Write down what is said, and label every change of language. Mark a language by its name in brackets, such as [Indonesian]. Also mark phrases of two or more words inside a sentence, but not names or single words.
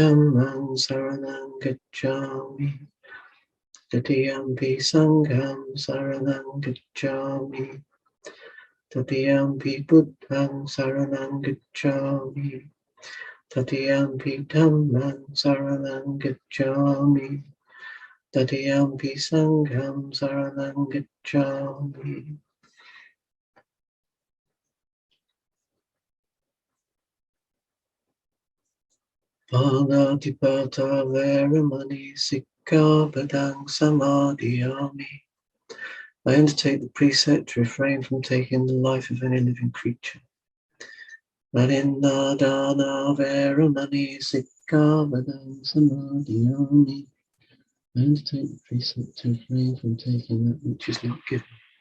[Pali] Dhammang saranang gacchami, Ditiyampi Sangham saranang gacchami, Tatiyampi Buddhang saranang gacchami, Tatiyampi Dhammang saranang gacchami, Tatiyampi Sangham saranang gacchami. Panatipata Veramani Sikkhapadang Samadhiyami. [English] I undertake the precept to refrain from taking the life of any living creature. [Pali] Adinadana Veramani Sikkhapadang Samadhiyami. [English] I undertake the precept to refrain from taking that which is not given.